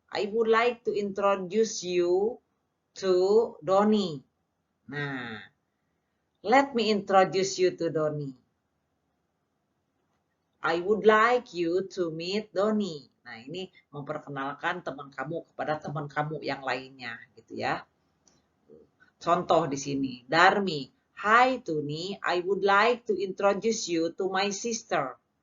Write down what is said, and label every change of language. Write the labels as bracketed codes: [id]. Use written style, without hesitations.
[en] I would like to introduce you to Doni. Nah, let me introduce you to Doni. I would like you to meet Doni. [id] Nah, ini memperkenalkan teman kamu kepada teman kamu yang lainnya, gitu ya. Contoh di sini, Darmi. [en] Hi Tuni, I would like to introduce you to my sister.